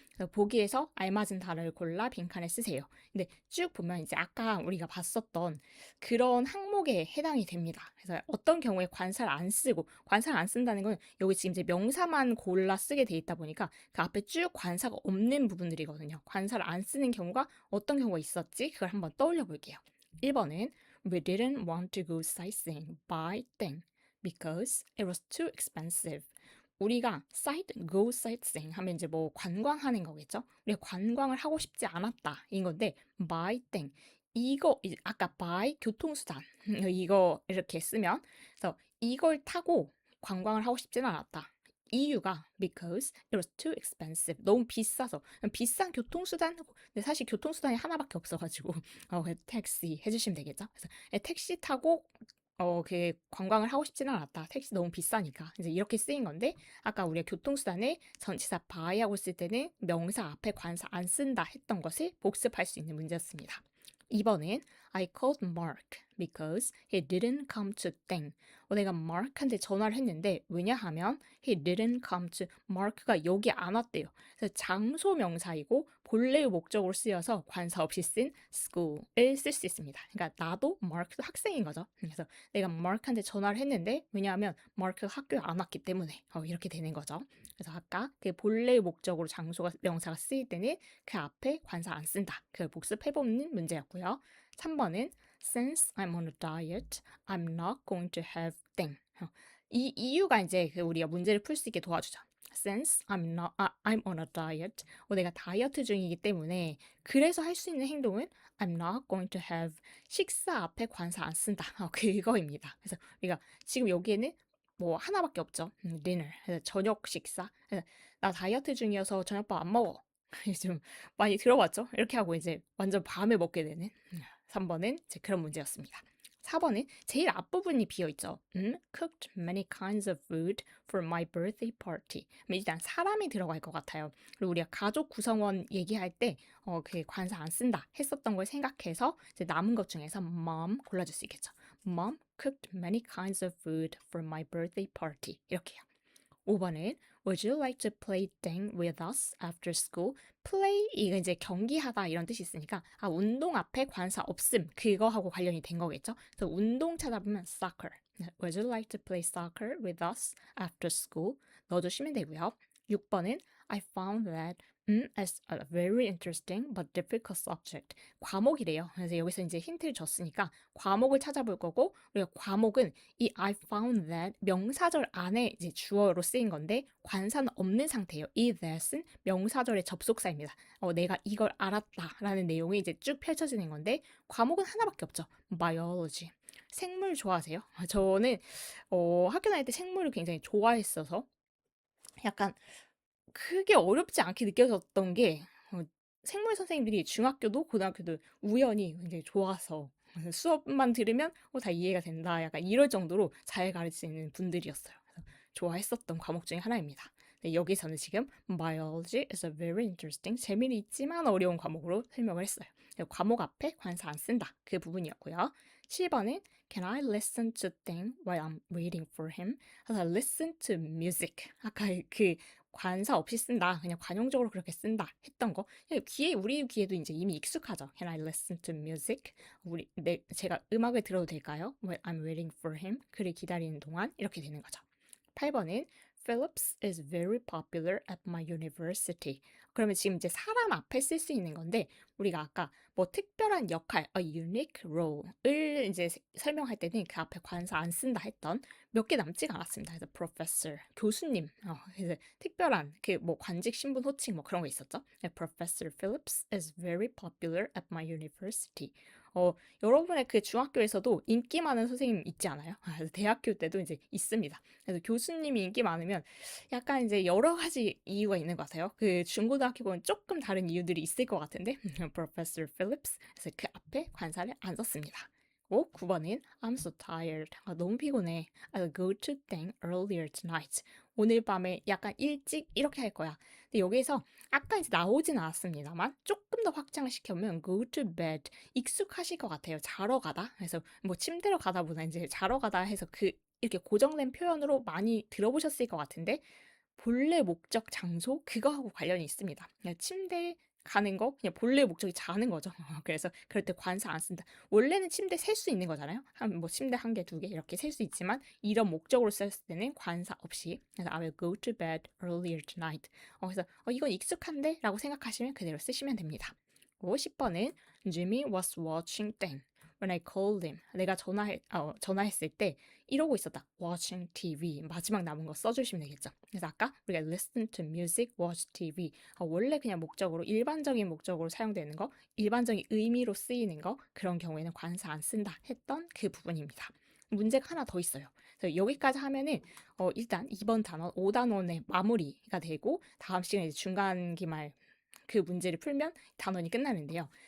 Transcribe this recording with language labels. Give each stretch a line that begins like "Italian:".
Korean: 그래서 보기에서 알맞은 단어를 골라 빈칸에 쓰세요. 근데 쭉 보면 이제 아까 우리가 봤었던 그런 항목에 해당이 됩니다. 그래서 어떤 경우에 관사를 안 쓰고 관사를 안 쓴다는 건 여기 지금 이제 명사만 골라 쓰게 돼 있다 보니까 그 앞에 쭉 관사가 없는 부분들이거든요. 관사를 안 쓰는 경우가 어떤 경우가 있었지? 그걸 한번 떠올려 볼게요. 1번은
English: We didn't want to go sightseeing by then because it was too expensive.
Korean: 우리가
English: go sightseeing
Korean: 하면 이제 뭐 관광하는 거겠죠? 우리가 관광을 하고 싶지 않았다 인 건데
English: by then
Korean: 이거 아까 by 교통수단 이거 이렇게 쓰면 그래서 이걸 타고 관광을 하고 싶지는 않았다. 이유가
English: because it was too expensive.
Korean: 너무 비싸서. 비싼 교통수단? 근데 사실 교통수단이 하나밖에 없어가지고 택시 해주시면 되겠죠? 그래서 택시 타고 그 관광을 하고 싶지는 않았다. 택시 너무 비싸니까. 이제 이렇게 쓰인 건데 아까 우리가 교통수단에 전치사 by하고 쓸 때는 명사 앞에 관사 안 쓴다 했던 것을 복습할 수 있는 문제였습니다. 2번은
English: I called Mark because he didn't come to 땡.
Korean: 내가 Mark한테 전화를 했는데 왜냐하면
English: he didn't come to
Korean: Mark가 여기 안 왔대요. 그래서 장소 명사이고 본래의 목적으로 쓰여서 관사 없이 쓴 school을 쓸 수 있습니다. 그러니까 나도 Mark도 학생인 거죠. 그래서 내가 Mark한테 전화를 했는데 왜냐하면 Mark가 학교에 안 왔기 때문에 이렇게 되는 거죠. 그래서 아까 그 본래의 목적으로 장소가 명사가 쓰일 때는 그 앞에 관사 안 쓴다. 그걸 복습해보는 문제였고요. 3번은
English: Since I'm on a diet, I'm not going to have 땡.
Korean: 이 이유가 이제 그 우리가 문제를 풀 수 있게 도와주죠.
English: Since I'm on a diet.
Korean: 내가 다이어트 중이기 때문에 그래서 할 수 있는 행동은
English: I'm not going to have
Korean: 식사 앞에 관사 안 쓴다. 그거입니다. 그래서 우리가 지금 여기에는 뭐 하나밖에 없죠. dinner. 그래서 저녁 식사. 그래서 나 다이어트 중이어서 저녁밥 안 먹어. 좀 많이 들어봤죠? 이렇게 하고 이제 완전 밤에 먹게 되는 3번은 이제 그런 문제였습니다. 4번은 제일 앞부분이 비어있죠.
English: Cooked many kinds of food for my birthday party.
Korean: 일단 사람이 들어갈 것 같아요. 그리고 우리가 가족 구성원 얘기할 때 그 관사 안 쓴다 했었던 걸 생각해서 이제 남은 것 중에서 mom 골라줄 수 있겠죠.
English: Mom cooked many kinds of food for my birthday party.
Korean: 이렇게요. 5번은
English: Would you like to play 땡 with us after school?
Korean: play 이거 이제 경기하다 이런 뜻이 있으니까 운동 앞에 관사 없음 그거하고 관련이 된 거겠죠. 그래서 운동 찾아보면 soccer.
English: Would you like to play soccer with us after school?
Korean: 넣어주시면 되고요. 6번은
English: I found that as a very interesting but difficult subject.
Korean: 과목이래요. 그래서 여기서 이제 힌트를 줬으니까 과목을 찾아볼 거고 우리가 과목은 이
English: I found that
Korean: 명사절 안에 이제 주어로 쓰인 건데 관사는 없는 상태예요. 이 that은 명사절의 접속사입니다. 내가 이걸 알았다라는 내용이 이제 쭉 펼쳐지는 건데 과목은 하나밖에 없죠. biology. 생물 좋아하세요? 저는 학교 다닐 때 생물을 굉장히 좋아했어서 약간 크게 어렵지 않게 느껴졌던 게 생물 선생님들이 중학교도 고등학교도 우연히 굉장히 좋아서 수업만 들으면 다 이해가 된다. 약간 이럴 정도로 잘 가르치는 분들이었어요. 그래서 좋아했었던 과목 중에 하나입니다. 네, 여기서는 지금
English: biology is a very interesting
Korean: 재미는 있지만 어려운 과목으로 설명을 했어요. 과목 앞에 관사 안 쓴다. 그 부분이었고요. 7번은
English: Can I listen to thing while I'm waiting for him?
Korean: 그래서
English: listen to music.
Korean: 아까 그 관사 없이 쓴다. 그냥 관용적으로 그렇게 쓴다. 했던 거. 우리 귀에도 이제 이미 익숙하죠.
English: Can I listen to music?
Korean: 제가 음악을 들어도 될까요?
English: While I'm waiting for him.
Korean: 그를 기다리는 동안 이렇게 되는 거죠. 8번은
English: Phillips is very popular at my university.
Korean: 그러면 지금 이제 사람 앞에 쓸 수 있는 건데 우리가 아까 뭐 특별한 역할,
English: a unique role
Korean: 을 이제 설명할 때는 그 앞에 관사 안 쓴다 했던 몇 개 남지가 않았습니다. 그래서 professor, 교수님, 그래서 특별한 그 뭐 관직, 신분, 호칭 뭐 그런 거 있었죠.
English: 네, Professor Phillips is very popular at my university.
Korean: 여러분의 그 중학교에서도 인기 많은 선생님 있지 않아요? 그래서 대학교 때도 이제 있습니다. 그래서 교수님이 인기 많으면 약간 이제 여러 가지 이유가 있는 것 같아요. 그 중고등학교는 조금 다른 이유들이 있을 것 같은데, Professor Phillips. 그래서 그 앞에 관사를 안 썼습니다. 9번은
English: I'm so tired.
Korean: 너무 피곤해.
English: I'll go to bed earlier tonight.
Korean: 오늘 밤에 약간 일찍 이렇게 할 거야. 근데 여기서 아까 이제 나오진 않았습니다만 조금 더 확장을 시켜보면
English: go to bed
Korean: 익숙하실 것 같아요. 자러 가다. 그래서 뭐 침대로 가다보다 이제 자러 가다 해서 이렇게 고정된 표현으로 많이 들어보셨을 것 같은데 본래 목적 장소 그거하고 관련이 있습니다. 그냥 침대에 가는 거 그냥 본래 목적이 자는 거죠. 그래서 그럴 때 관사 안 쓴다. 원래는 침대 셀 수 있는 거잖아요. 뭐 침대 한 개, 두 개 이렇게 셀 수 있지만 이런 목적으로 썼을 때는 관사 없이 그래서
English: I will go to bed earlier tonight.
Korean: 그래서 이건 익숙한데? 라고 생각하시면 그대로 쓰시면 됩니다. 10번은
English: Jimmy was watching 땡. When I called him.
Korean: 내가 전화했을 때 이러고 있었다.
English: Watching TV.
Korean: 마지막 남은 거 써주시면 되겠죠. 그래서 아까 우리가
English: listen to music, watch TV.
Korean: 원래 그냥 목적으로 일반적인 목적으로 사용되는 거, 일반적인 의미로 쓰이는 거 그런 경우에는 관사 안 쓴다 했던 그 부분입니다. 문제가 하나 더 있어요. 그래서 여기까지 하면은 일단 2번 단원 5단원의 마무리가 되고 다음 시간에 이제 중간 기말 그 문제를 풀면 단원이 끝나는데요.